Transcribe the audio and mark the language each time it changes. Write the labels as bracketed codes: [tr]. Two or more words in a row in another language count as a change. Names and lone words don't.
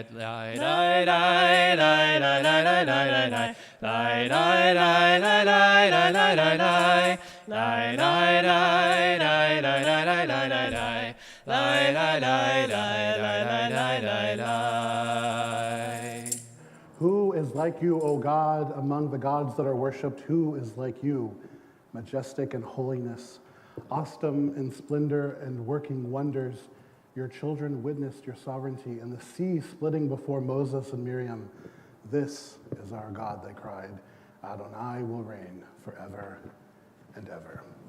[en] Lai, lai, lai, lai, lai, lai, lai, lai, lai, lai, lai, lai, lai, lai, lai, lai, lai, lai. Lie, lie, lie, lie, lie, lie, lie, lie, lie, lie. Lie, lie, lie, lie, lie, lie, lie, lie. Who is like you, O God, among the gods that are worshipped? Who is like you, majestic in holiness, awesome in splendor and working wonders? Your children witnessed your sovereignty, and the sea splitting before Moses and Miriam. This is our God, they cried. Adonai will reign forever and ever.